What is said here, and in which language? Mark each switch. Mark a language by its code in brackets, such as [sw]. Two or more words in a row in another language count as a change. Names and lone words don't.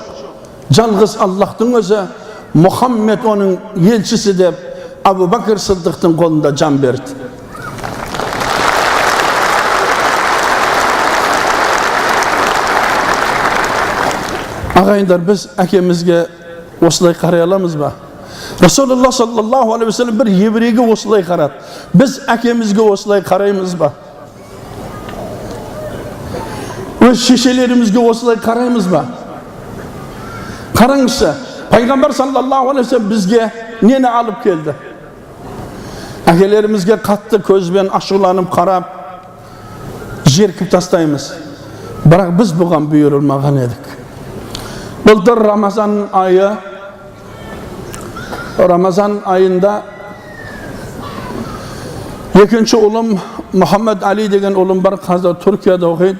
[kk] Жалғыз Аллахтың өзі, Мұхаммед оның елшісі деп, Абу Бәкір Сиддиқтың қолында жан берді. Ағайындар, біз әкемізге осылай қарай аламыз ба? [ar] رسول الله صلى الله عليه وسلم [kk] бір еврейге осылай қарады. Біз әкемізге осылай қараймыз ба? Өз шешелерімізге осылай қараймыз ба? Қараңызшы, пайғамбар [ar] صلى الله عليه وسلم [kk] бізге нені алып келді? Әкелерімізге қатты көзбен ашуланып қарап, жеркіп тастаймыз. Бірақ біз бұған бұйырылмаған едік. Былтыр Рамазан айында екінші ұлым Мұхаммед Али деген ұлым бар, қазір Түркияда оқиды.